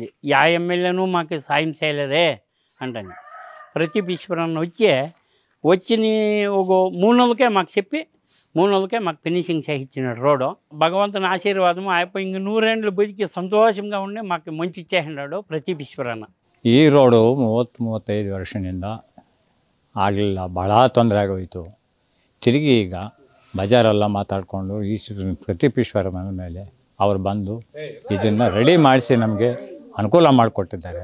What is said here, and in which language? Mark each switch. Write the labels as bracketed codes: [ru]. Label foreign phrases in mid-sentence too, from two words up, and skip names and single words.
[te] యా ఎమ్మెల్యేను మాకు సాయం చేయలేదే అంటని ప్రతిపక్షరన్న వచ్చి ఒక 3 నెలలకే మాకు చెప్పి 3 నెలలకే మాకు ఫినిషింగ్ చేయించినాడు రోడ్డు. భగవంతుని ఆశీర్వాదము అయిపోయి 100 ఏళ్ళు బయటికి సంతోషంగా ఉండి మాకు మంచి ఇచ్చేసినాడు ಪ್ರತಿಪಕ್ಷರನ್ನ. [kn] ಈ ರೋಡು 30-35 ವರ್ಷದಿಂದ ಆಗಲಿಲ್ಲ, ಭಾಳ ತೊಂದರೆ ಆಗೋಯಿತು. ತಿರುಗಿ ಈಗ ಬಜಾರೆಲ್ಲ ಮಾತಾಡಿಕೊಂಡು ಈ ಪ್ರತಿಪಕ್ಷರ ಮೇಲೆ ಅವರು ಬಂದು ಇದನ್ನು ರೆಡಿ ಮಾಡಿಸಿ ನಮಗೆ ಅನುಕೂಲ ಮಾಡಿಕೊಟ್ಟಿದ್ದಾರೆ.